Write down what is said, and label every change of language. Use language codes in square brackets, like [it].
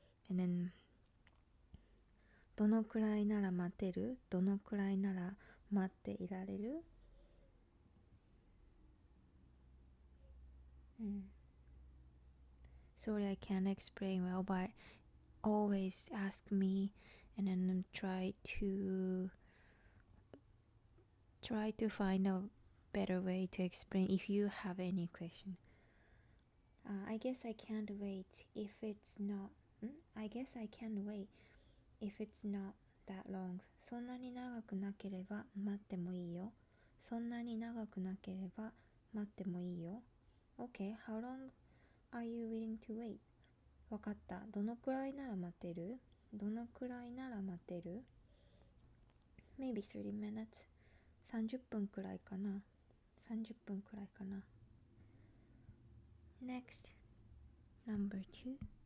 [en] And then [ja] どのくらいなら待てるどのくらいなら待っていられる、 [en] Sorry, I can't explain well, but always ask me, and then try to find a better way to explain if you have any question. I guess I can't wait if it's not I guess I can wait if it's not that long. [ja] そんなに長くなければ待ってもいいよ。そんなに長くなければ待ってもいいよ。 [en] Okay, how long are you willing to wait? [ja] わかった。どのくらいなら待てる？どのくらいなら待てる？ [en] Maybe 30 minutes. [ja] 30分くらいかな。 30分くらいかな。 [en] Next, number 2.